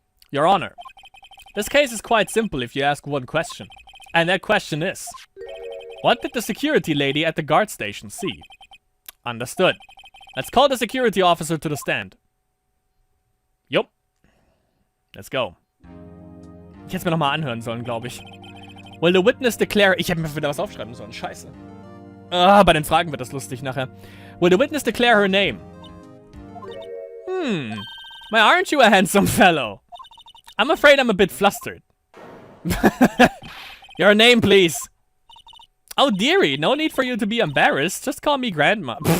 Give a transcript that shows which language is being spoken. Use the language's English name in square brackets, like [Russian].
[English] Your Honor, this case is quite simple if you ask one question. And that question is, what did the security lady at the guard station see? Understood. Let's call the security officer to the stand. Yup. Let's go. [German] Ich hätte es mir nochmal anhören sollen, glaube ich. [English] Will the witness declare... [German] Ich hätte mir wieder was aufschreiben sollen, scheiße. Bei den Fragen wird das lustig nachher. [English] Will the witness declare her name? Why aren't you a handsome fellow? I'm afraid I'm a bit flustered. Your name, please. Oh, dearie, no need for you to be embarrassed. Just call me Grandma.